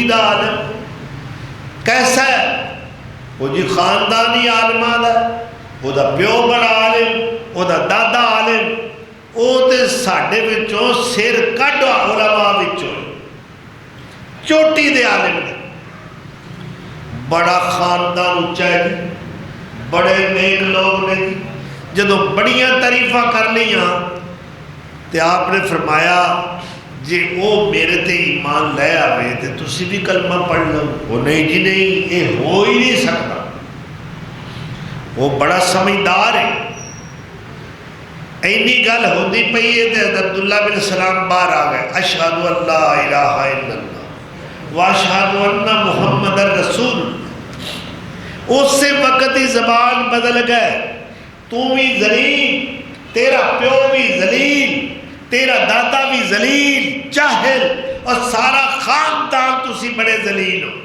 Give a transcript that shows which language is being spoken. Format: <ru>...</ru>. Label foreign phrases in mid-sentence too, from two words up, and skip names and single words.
<pa>دا عالم، کیسا ہے وہ جی خاندانی عالمہ دا، وہ دا پیو بڑا عالم، وہ دا دادا عالم، وہ تے ساڑھے بچوں سر کٹ علماء بچوں چوٹی دے عالم دے، بڑا خاندان اچھا ہے جی، بڑے نیک لوگ نے جی، جدو بڑیاں تعریفہ کر لیاں تے آپ نے فرمایا جی وہ میرے تے ایمان لے آوے تے تسی بھی کلمہ پڑھ لو، وہ نہیں جی نہیں</pa> <ur>یہ ہو ہی نہیں سکتا،</ur> <pa>وہ بڑا سمجھدار ہے، اینی گل ہوندی پئی ہے تے عبداللہ بن سلام باہر آ گئے،</pa> <ar>اشہدو اللہ الہ الا اللہ واشہدو ان محمد الرسول،</ar> <pa>اس سے وقت ہی زبان بدل گئے، تو بھی ذلیل، تیرا پیو بھی ذلیل، تیرا دادا بھی ذلیل جاہل، اور سارا خاندان تسی بڑے ذلیل ہو۔</pa>